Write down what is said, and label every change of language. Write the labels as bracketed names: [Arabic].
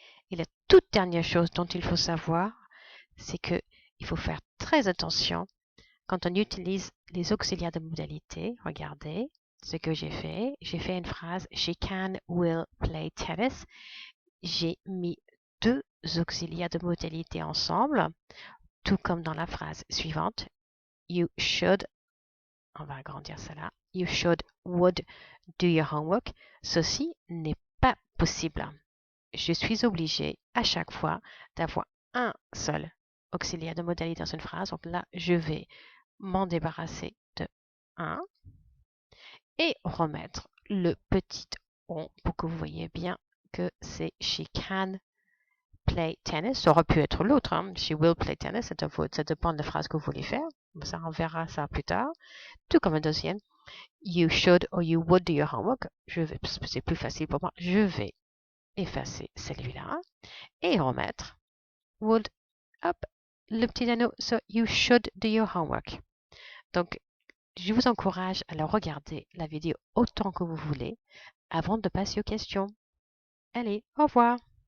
[French] Et la toute dernière chose dont il faut savoir, c'est qu'il faut faire très attention quand on utilise les auxiliaires de modalité. Regardez ce que j'ai fait. J'ai fait une phrase « [English] She can, will play tennis ». [French] J'ai mis deux auxiliaires de modalité ensemble, tout comme dans la phrase suivante. [English] You should, [French] on va agrandir cela. [English] You should, would, do your homework. [French] Ceci n'est pas possible. Je suis obligée à chaque fois d'avoir un seul auxiliaire de modalité dans une phrase. Donc là, je vais m'en débarrasser de 1 et remettre le petit on pour que vous voyez bien que c'est [English] she can play tennis. [French] Ça aurait pu être l'autre. Hein. [English] She will play tennis. [French] Ça dépend de la phrase que vous voulez faire. Ça, on verra ça plus tard. Tout comme un deuxième. [English] You should or you would do your homework. [French] C'est plus facile pour moi. Je vais effacer celui-là et remettre would, hop, le petit anneau. [English] So you should do your homework. [French] Donc, je vous encourage à regarder la vidéo autant que vous voulez avant de passer aux questions. Allez, au revoir.